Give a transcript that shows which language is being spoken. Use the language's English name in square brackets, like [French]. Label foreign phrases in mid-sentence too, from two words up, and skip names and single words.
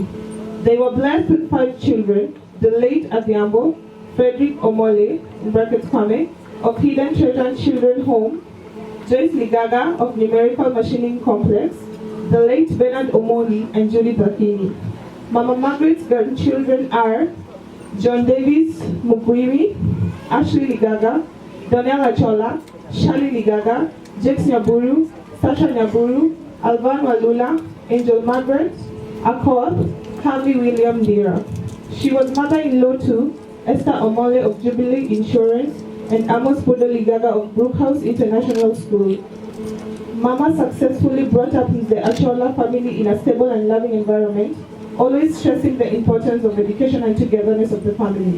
[English] They were blessed with 5 children, the late Adhiambo, Frederick Omole, in brackets Kwame, of Hidden Treasure Children Home, Joyce Ligaga of Numerical Machining Complex, the late Bernard Omoli, and Julie Bakini. Mama Margaret's grandchildren are John Davis Mukwiri, Ashley Ligaga, Daniel Achola, Shali Ligaga, James Nyaburu, Sasha Nyaburu, Alvan Walula, Angel Margaret, Akor, Harvey William Dira. She was mother-in-law to Esther Omole of Jubilee Insurance and Amos Podo Ligaga of Brookhouse International School. Mama successfully brought up the Achola family in a stable and loving environment, always stressing the importance of education and togetherness of the family.